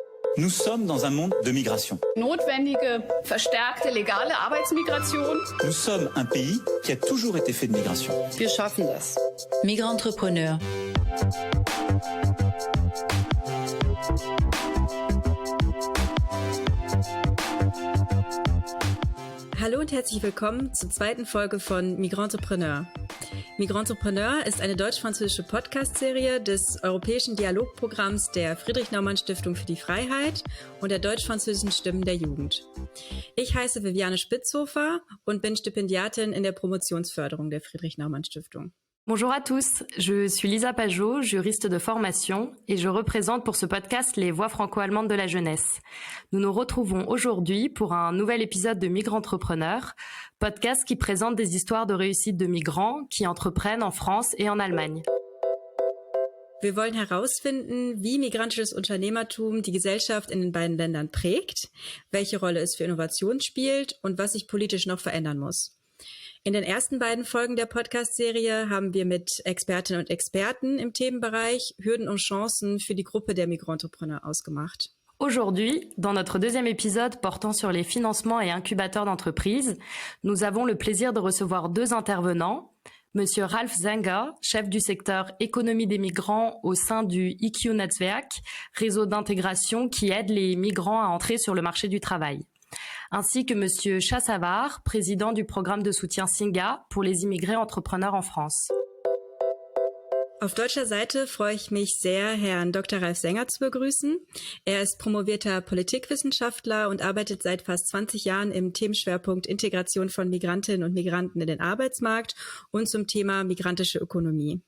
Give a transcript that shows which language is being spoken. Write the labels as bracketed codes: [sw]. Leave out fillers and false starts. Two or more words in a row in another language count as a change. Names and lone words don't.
[fr] Nous sommes dans un monde de migration. [de] Notwendige, verstärkte legale Arbeitsmigration. [fr] Nous sommes un pays qui a toujours été fait de migration. [de] Wir schaffen das. Migrant-Entrepreneur. Hallo und herzlich willkommen zur zweiten Folge von Migrant-Entrepreneur. Migrant-Entrepreneur ist eine deutsch-französische Podcast-Serie des europäischen Dialogprogramms der Friedrich-Naumann-Stiftung für die Freiheit und der deutsch-französischen Stimmen der Jugend. Ich heiße Viviane Spitzhofer und bin Stipendiatin in der Promotionsförderung der Friedrich-Naumann-Stiftung. [fr] Bonjour à tous, je suis Lisa Pajot, juriste de formation et je représente pour ce podcast les voix franco-allemandes de la jeunesse. Nous nous retrouvons aujourd'hui pour un nouvel épisode de Migrant-Entrepreneur, podcast qui présente des histoires de réussite de migrants qui entreprennent en France et en Allemagne. [de] Wir wollen herausfinden, wie migrantisches Unternehmertum die Gesellschaft in den beiden Ländern prägt, welche Rolle es für Innovation spielt und was sich politisch noch verändern muss. In den ersten beiden Folgen der Podcast-Serie haben wir mit Expertinnen und Experten im Themenbereich Hürden und Chancen für die Gruppe der Migrant-Entrepreneurs ausgemacht. [fr] Aujourd'hui, dans notre deuxième épisode portant sur les financements et incubateurs d'entreprises, nous avons le plaisir de recevoir deux intervenants. Monsieur Ralf Zenger, chef du secteur économie des migrants au sein du IQ-Netzwerk, réseau d'intégration qui aide les migrants à entrer sur le marché du travail. Ainsi que Monsieur Chassavar, président du programme de soutien Singa pour les immigrés entrepreneurs en France. [de] Auf deutscher Seite freue ich mich sehr, Herrn Dr. Ralf Zenger zu begrüßen. Er ist promovierter Politikwissenschaftler und arbeitet seit fast 20 Jahren im Themenschwerpunkt Integration von Migrantinnen und Migranten in den Arbeitsmarkt und zum Thema migrantische Ökonomie.